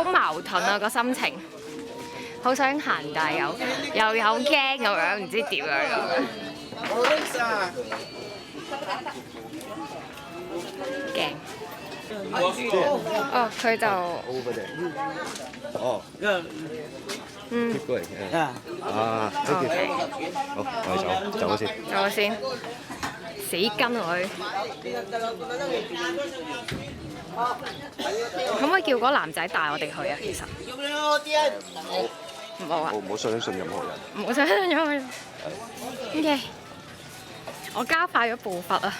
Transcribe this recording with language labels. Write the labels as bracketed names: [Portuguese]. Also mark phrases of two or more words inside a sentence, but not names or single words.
[Cantonese] 矛盾啊個心情，好想行，但係又有驚咁樣，唔知點樣咁樣。驚。哦，佢就 [English] over there. Oh, 嗯 keep going. Yeah. Ah, thank you. [Cantonese] 好，我哋走先。走先，死跟佢。可唔可以叫嗰個男仔帶我哋去啊？其實唔好啊，唔好相信任何人。唔好想咗佢。OK，我加快咗步伐啊！